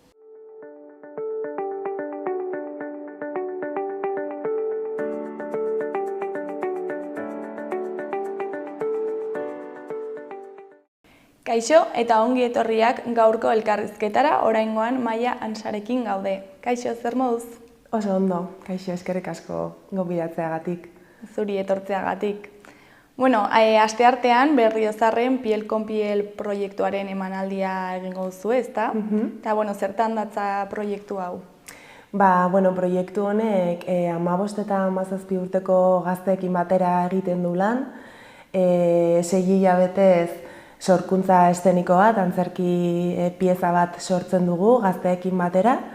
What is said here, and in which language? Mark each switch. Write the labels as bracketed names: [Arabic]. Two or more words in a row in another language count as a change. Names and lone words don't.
[Basque] Kaixo eta ongi etorriak gaurko elkarrizketara, oraingoan Maia Ansarekin gaude. Kaixo, zer moduz? Oso ondo, kaixo, eskerrik asko gonbidatzeagatik. Zuri etortzeagatik. Bueno, asteartean Berriozarren piel con piel proiektuaren emanaldia egingo duzu, ezta? Eta, bueno, zertan datza proiektu hau? Proiektu honek 15 eta 17 urteko gazteekin batera egiten du lan. 6 hilabetez sorkuntza eszeniko bat, antzerki pieza bat sortzen dugu gazteekin batera.